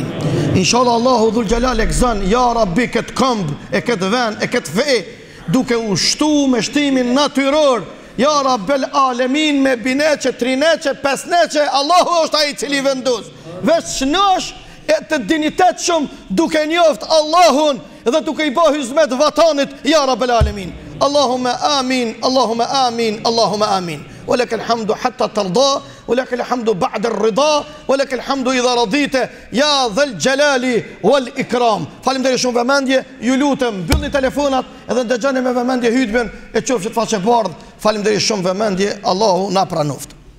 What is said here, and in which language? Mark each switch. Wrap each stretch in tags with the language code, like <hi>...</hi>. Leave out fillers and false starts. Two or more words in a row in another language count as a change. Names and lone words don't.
<sq>Inshallah</sq> <ar>الله ذو الجلال</ar> <sq>e gëzon,</sq> <ar>يا رب,</ar> <sq>këtë këmbë, e këtë vend, e këtë fe, duke u shtu me shtimin natyror,</sq> <ar>يا رب العالمين,</ar> <sq>me bineqe, trineqe, pesneqe, Allahu është ai i cili vendos. Veç shnosh e të dinitet shumë duke njoft Allahun dhe duke i bë hizmet vatanit,</sq> <ar>يا رب العالمين. اللهم آمين، اللهم آمين، اللهم آمين. ولك الحمد حتى ترضى ولك الحمد بعد الرضا ولك الحمد إذا رضيت يا ذا الجلال والإكرام.</ar> <sq>Faleminderit shumë vëmendje, ju lutem mbyllni telefonat edhe ndëgjoni me vëmendje hutben e qofshit faqe bardh. Faleminderit shumë vëmendje, Allahu na pranoft.</sq>